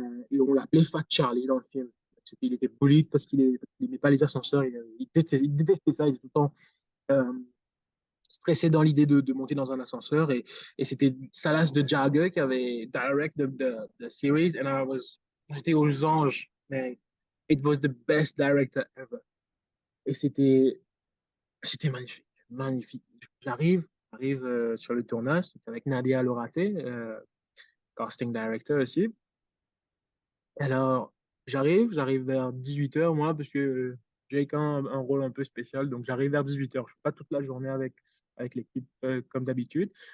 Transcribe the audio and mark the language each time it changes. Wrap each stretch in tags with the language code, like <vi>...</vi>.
<fr>Et on l'appelait Fat Charlie dans le film. Il était bullied parce qu'il n'aimait pas les ascenseurs. Il détestait ça. Il était tout le temps euh, stressé dans l'idée de monter dans un ascenseur. Et c'était Salas de Jagger qui avait</fr> <en>direct the series.</en> <fr>J'étais aux anges.</fr> <en>Mais it was the best director ever.</en> <fr>Et c'était magnifique. Magnifique. J'arrive sur le tournage. C'était avec Nadia Loraté, casting director aussi. Alors, j'arrive vers 18 h moi, parce que j'ai quand même un rôle un peu spécial, donc j'arrive vers 18 h. Je ne fais pas toute la journée avec l'équipe comme d'habitude.</fr>